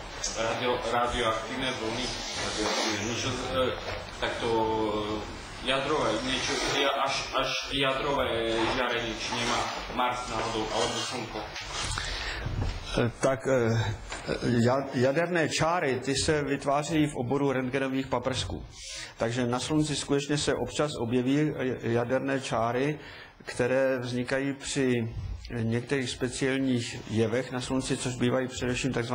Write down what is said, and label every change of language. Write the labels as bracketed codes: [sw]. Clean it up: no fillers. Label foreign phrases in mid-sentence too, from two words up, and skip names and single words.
[sk] radioaktívne vlny, tak to jadrové, niečo, až jadrové žiarenie, či nemá Mars náhodou, alebo Slnko? [cs] Tak jaderné čáry, ty se vytváří v oboru rentgenových paprsků. Takže na Slunci skutečně se občas objeví jaderné čáry, které vznikají při některých speciálních jevech na Slunci, což bývají především tzv.